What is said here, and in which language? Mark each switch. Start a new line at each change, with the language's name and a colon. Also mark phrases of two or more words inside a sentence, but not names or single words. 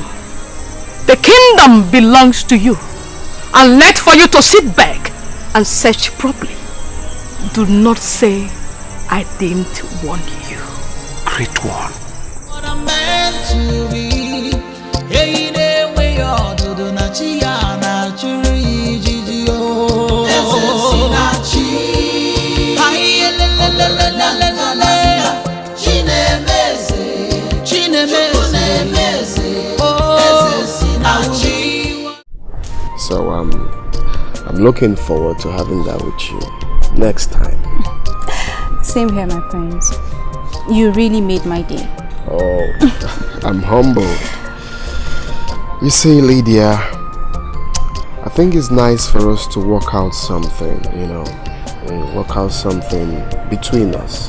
English: The kingdom belongs to you, and left for you to sit back and search properly. Do not say I didn't warn you. Great one. What I'm meant to be. Hey, the way you're doing na chia na churi jijio. Hi, la la la la la la la. Chinemese, chinemese. So I'm looking forward to having that with you next time. Same here, my friends. You really made my day. Oh, I'm humbled. You see, Lydia, I think it's nice for us to work out something, you know, work out something between us.